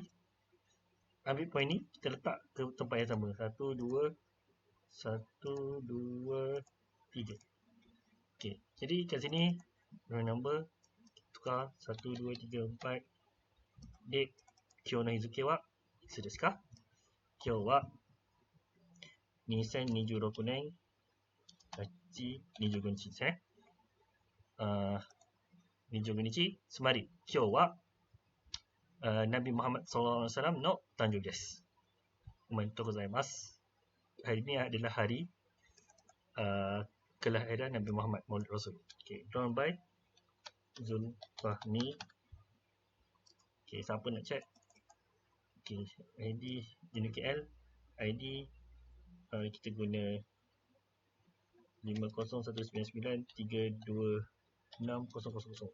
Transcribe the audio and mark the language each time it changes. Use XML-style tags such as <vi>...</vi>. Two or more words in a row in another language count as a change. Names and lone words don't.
<ms>Ambil point ni, kita letak ke tempat yang sama. 1, 2, 3. Okay, jadi kat sini,</ms> <en>drawing number,</en> <ms>tukar 1, 2, 3, 4.</ms> <ja>Date, 今日の日付は、いすですか? 今日は, 2026年8、25日ですね。25日、つまり今日はナビムハマッド SAW の誕生日です。おめでとうございます。</ja> <ms>Hari ini adalah hari kelahiran Nabi Muhammad Maulid Rasul.</ms> <en>Okay, drawn by Zulfahmi.</en> <ms>Okay, siapa nak check? Okay, ID JNKL, ID kita guna 5019932600.</ms>